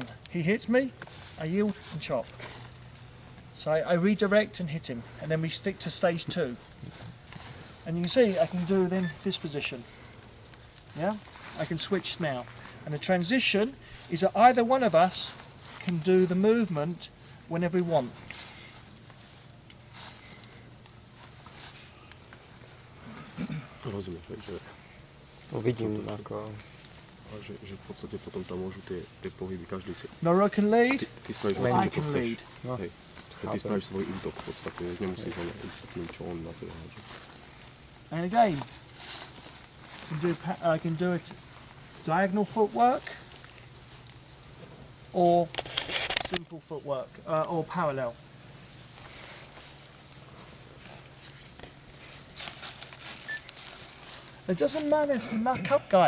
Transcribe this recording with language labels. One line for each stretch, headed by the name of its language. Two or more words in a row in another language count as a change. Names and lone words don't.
English: He hits me, I yield and chop. So I redirect and hit him, and then we stick to stage 2. And you can see I can do then this position. Yeah, I can switch now, and the transition is that either one of us can do the movement whenever we want.
Slovak: Rozumiem, takže Uvidím ako... že v podstate potom tam môžu tie pohyby každý si...
English: Nora can lead,
Slovak: Ty spravíš,
English: I can lead.
Slovak: Hej.
Czech: Ty spravíš svůj útok v podstatě, nemusíš ho jít s tím Chun na to hážet.
English: And again, I can do it diagonal footwork or simple footwork or parallel. It doesn't matter if you muck up, guys.